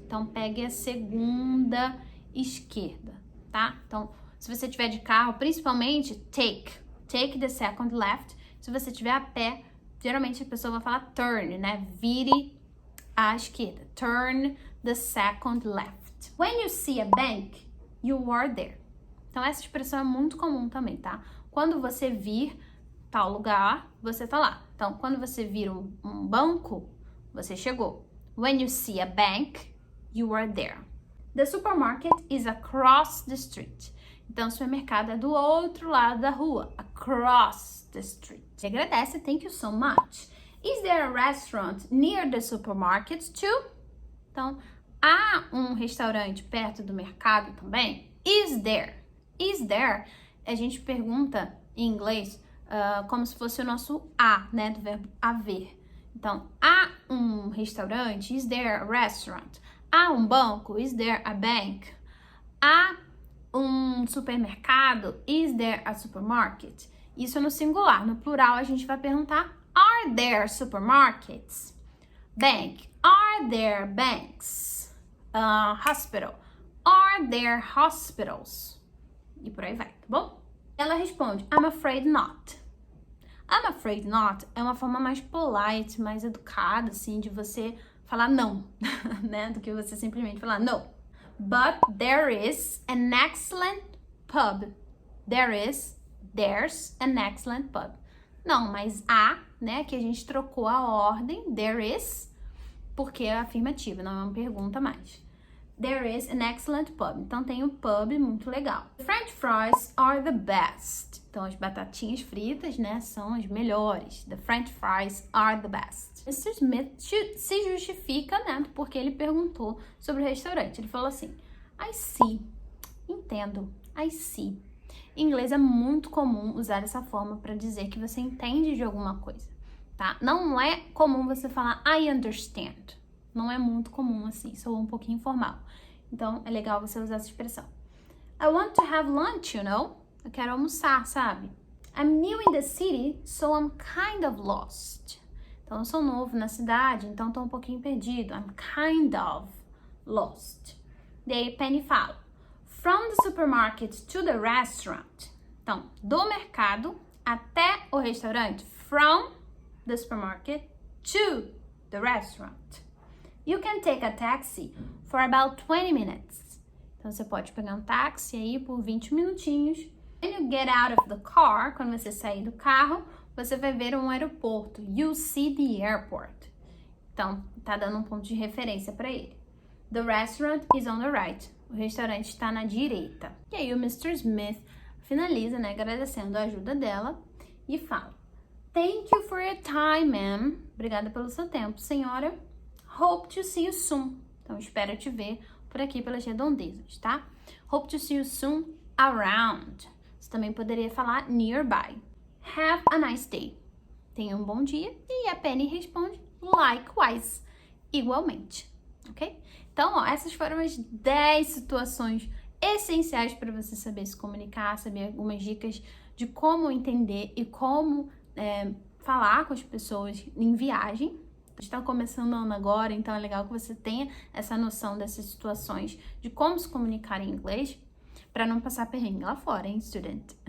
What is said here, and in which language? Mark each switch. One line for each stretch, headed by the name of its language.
Portuguese: Então, pegue a segunda esquerda, tá? Então, se você tiver de carro, principalmente,
English: take the second left.
Portuguese: Se você tiver a pé, geralmente a pessoa vai falar
English: turn,
Portuguese: né? Vire à esquerda.
English: Turn the second left. When you see a bank, you are there.
Portuguese: Então, essa expressão é muito comum também, tá? Quando você vir tal lugar, você tá lá. Então, quando você vir um banco, você chegou.
English: When you see a bank, you are there. The supermarket is across the street.
Portuguese: Então, o supermercado é do outro lado da rua.
English: Across the street.
Portuguese: Você agradece.
English: Thank you so much. Is there a restaurant near the supermarket too?
Portuguese: Então, há um restaurante perto do mercado também?
English: Is there? Is there?
Portuguese: A gente pergunta em inglês como se fosse o nosso a, né? Do verbo haver. Então, há um restaurante?
English: Is there a restaurant?
Portuguese: Há um banco?
English: Is there a bank?
Portuguese: Há um supermercado?
English: Is there a supermarket?
Portuguese: Isso no singular. No plural, a gente vai perguntar:
English: Are there supermarkets? Bank. Are there banks? Hospital. Are there hospitals?
Portuguese: E por aí vai, tá bom? Ela responde:
English: I'm afraid not. I'm afraid not
Portuguese: é uma forma mais polite, mais educada, assim, de você falar não, né? Do que você simplesmente falar no.
English: But there is an excellent pub. There's an excellent pub.
Portuguese: Não, mas há, né? Que a gente trocou a ordem,
English: there is,
Portuguese: porque é afirmativa, não é uma pergunta mais.
English: There is an excellent pub.
Portuguese: Então tem um pub muito legal.
English: French fries are the best.
Portuguese: Então as batatinhas fritas, né, são as melhores.
English: The French fries are the best. Mr.
Portuguese: Smith se justifica, né, porque ele perguntou sobre o restaurante. Ele falou assim:
English: I see.
Portuguese: Entendo. I see. Em inglês é muito comum usar essa forma para dizer que você entende de alguma coisa, tá? Não é comum você falar
English: I understand.
Portuguese: Não é muito comum assim, soa um pouquinho informal. Então, é legal você usar essa expressão.
English: I want to have lunch, you know?
Portuguese: Eu quero almoçar, sabe?
English: I'm new in the city, so I'm kind of lost.
Portuguese: Então, eu sou novo na cidade, então tô um pouquinho perdido.
English: I'm kind of lost.
Portuguese: Daí, Penny fala:
English: From the supermarket to the restaurant.
Portuguese: Então, do mercado até o restaurante.
English: From the supermarket to the restaurant. You can take a taxi for about 20 minutes.
Portuguese: Então, você pode pegar um táxi aí por 20 minutinhos.
English: When you get out of the car,
Portuguese: quando você sair do carro, você vai ver um aeroporto.
English: You see the airport.
Portuguese: Então, tá dando um ponto de referência para ele.
English: The restaurant is on the right.
Portuguese: O restaurante está na direita. E aí o Mr. Smith finaliza, né, agradecendo a ajuda dela e fala:
English: Thank you for your time, ma'am.
Portuguese: Obrigada pelo seu tempo, senhora.
English: Hope to see you soon.
Portuguese: Então, espero te ver por aqui pelas redondezas, tá?
English: Hope to see you soon around.
Portuguese: Você também poderia falar nearby.
English: Have a nice day.
Portuguese: Tenha um bom dia. E a Penny responde likewise. Igualmente. Ok? Então, ó, essas foram as 10 situações essenciais para você saber se comunicar, saber algumas dicas de como entender e como falar com as pessoas em viagem. Está começando o ano agora, então é legal que você tenha essa noção dessas situações de como se comunicar em inglês para não passar perrengue lá fora, hein, student?